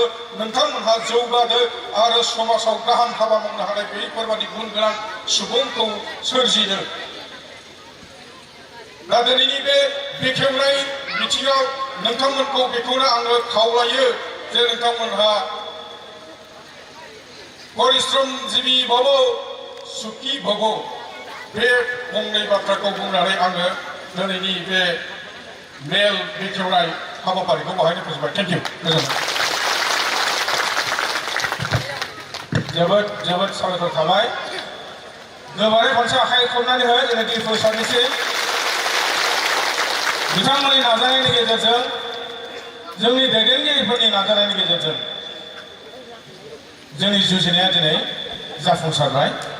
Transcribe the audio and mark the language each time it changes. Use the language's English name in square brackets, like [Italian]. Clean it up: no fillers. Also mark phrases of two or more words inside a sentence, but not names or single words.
[Bodo] नोंथांमोनहा जौगादो आरो समाजाव गाहाम हाबा मावनो हानाय बेफोरबादि गुन गोनां सुबुंखौ सोरजिदो। दा दिनैनि बे बेखेवनाय बिथिङाव नोंथांमोनखौ बेखौनो आङो खावलायो जे नोंथांमोनहा [Sanskrit] परिश्रमजीवी भव सुखी भव [Bodo] बे फंनै बाथ्राखौ बुंनानै आङो दिनैनि बे मेल बेखेवनाय हाबाफारिखौ बाहायनो फोजोबबाय। [English] thank you. [Bodo] जोबोद जोबोद साबायखर थाबाय। गोबारै खनसे आखाइ खबनानै हो जेनाखि फरायसानिसिम बिथांमोननि नाजानायनि गेजेरजों जोंनि दैदेनगिरिफोरनि नाजानायनि गेजेरजों जोंनि जुजिनाया दिनै जाफुंसारबाय।